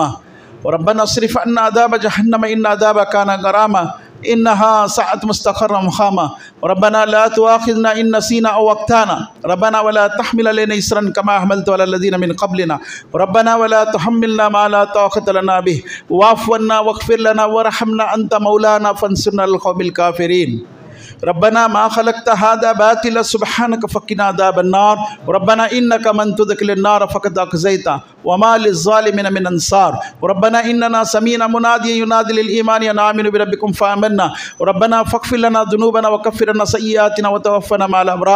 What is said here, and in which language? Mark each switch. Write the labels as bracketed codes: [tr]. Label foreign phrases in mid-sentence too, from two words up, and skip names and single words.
[ar] ربنا اصرف عنا عذاب جهنم إن عذابها كان غراما إنها ساءت مستقرا ومقاما. ربنا لا تؤاخذنا إن نسينا أو أخطأنا ربنا ولا تحمل علينا إصرا كما حملته على الذين من قبلنا. ربنا ولا تحملنا ما لا طاقة لنا به واعف عنا واغفر لنا وارحمنا أنت مولانا فانصرنا على القوم الكافرين. ربنا ما خلقت هذا باطلا سبحانك فقنا عذاب النار. ربنا إنك من تدخل النار فقد أخزيته وما للظالمين من أنصار. ربنا إننا سمعنا مناديا ينادي للإيمان أن آمنوا بربكم فآمنا. ربنا فاغفر لنا ذنوبنا وكفر عنا سيئاتنا وتوفنا مع الأبرار.